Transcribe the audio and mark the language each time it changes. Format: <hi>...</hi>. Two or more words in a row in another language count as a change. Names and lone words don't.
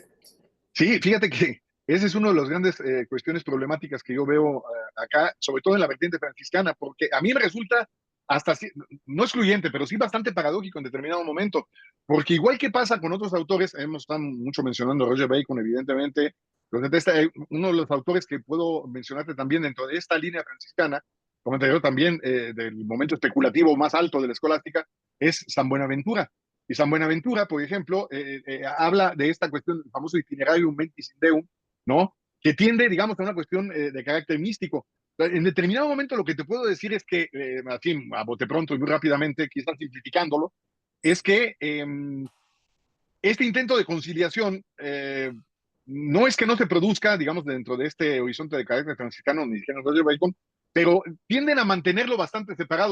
<es>Sí, fíjate que ese es uno de los grandes cuestiones problemáticas que yo veo acá, sobre todo en la vertiente franciscana, porque a mí me resulta hasta, no excluyente, pero sí bastante paradójico en determinado momento, porque igual que pasa con otros autores, hemos estado mucho mencionando a Roger Bacon, evidentemente, uno de los autores que puedo mencionarte también dentro de esta línea franciscana, como anterior también del momento especulativo más alto de la escolástica, es San Buenaventura. Y San Buenaventura, por ejemplo, habla de esta cuestión del famoso</es> <la>itinerario mentis in deum,</la> <es>¿no? Que tiende, digamos, a una cuestión de carácter místico. En determinado momento lo que te puedo decir es que, así, a bote pronto y muy rápidamente, quizás simplificándolo, es que este intento de conciliación no es que no se produzca, digamos, dentro de este horizonte de carácter franciscano, ni siquiera Roger Bacon, pero tienden a mantenerlo bastante separado.</es>